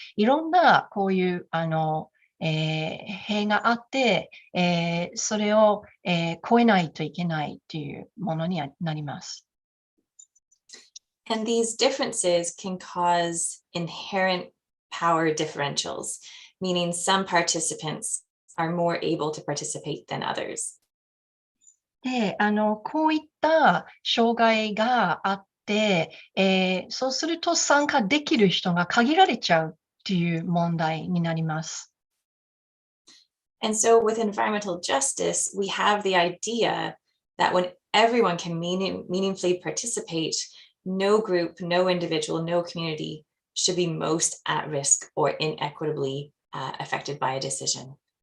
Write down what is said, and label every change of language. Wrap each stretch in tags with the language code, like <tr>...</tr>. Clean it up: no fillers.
<ja>いろんなこういう弊があって、それを、超えないといけないというものになります。</ja> <en>And these differences can cause inherent power differentials, meaning some participants are more able to participate than others.</en> <ja>で、こういった障害があって、そうすると参加できる人が限られちゃうっていう問題になります。</ja> <en>And so with environmental justice, we have the idea that when everyone can meaningfully participate, no group, no individual, no community should be most at risk or inequitably affected by a decision.</en>